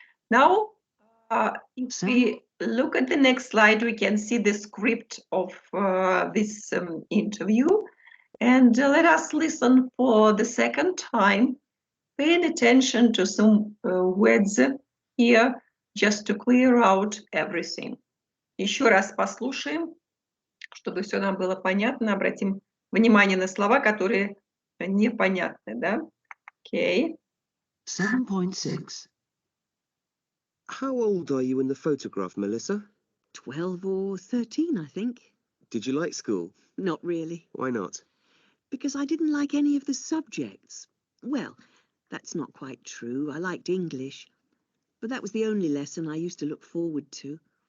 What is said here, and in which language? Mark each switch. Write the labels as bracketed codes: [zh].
[en] Now, if we look at the next slide, we can see the script of this interview. And let us listen for the second time, paying attention to some words here, just to clear out everything. [ru] Еще раз послушаем, чтобы все нам было понятно. Обратим внимание на слова, которые непонятны, да? [en] Okay. 7.6. How old are you in the photograph, Melissa? 12 or 13, I think. Did you like school? Not really. Why not? Because I didn't like any of the subjects. Well, that's not quite true. I liked English, but that was the only lesson I used to look forward to.